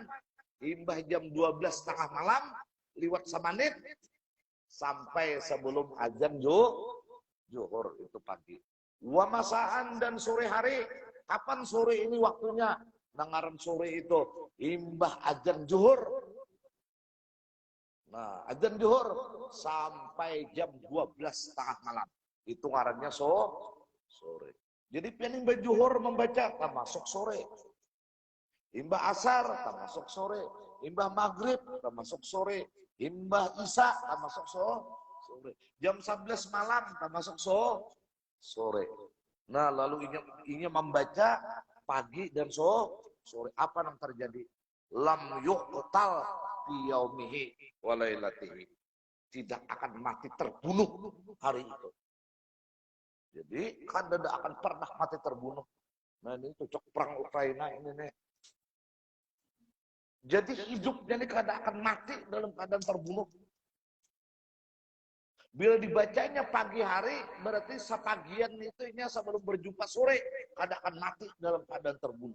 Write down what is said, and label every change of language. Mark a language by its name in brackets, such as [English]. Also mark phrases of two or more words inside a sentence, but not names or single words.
[Banjar] Hingga jam 12 tengah malam liwat semenit sampai sebelum azan zuhur itu pagi. [Arabic] ومساء [Indonesian] dan sore hari. [Banjar] Kapan sore ini waktunya? Dengaran sore itu imbah azan zuhur. [Indonesian] Nah, azan zuhur sampai jam 12 tengah malam. [Banjar] Itu ngarannya sore. Jadi pian imbah zuhur membaca termasuk sore. Imbah asar termasuk sore. Imbah maghrib termasuk sore. Imbah isya termasuk sore. [Indonesian] Jam 11 malam termasuk sore. Nah, lalu ini membaca pagi dan sore. Apa yang terjadi? [Arabic] لم يقتل في يومه وليلته. [Indonesian] Tidak akan mati terbunuh hari itu. Jadi kan tidak akan pernah mati terbunuh. Nah, ini cocok perang Ukraina ini nih. Jadi hidupnya ini kadang akan mati dalam keadaan terbunuh. Bila dibacanya pagi hari, berarti sepagian itu sebelum berjumpa sore, kadang akan mati dalam keadaan terbunuh.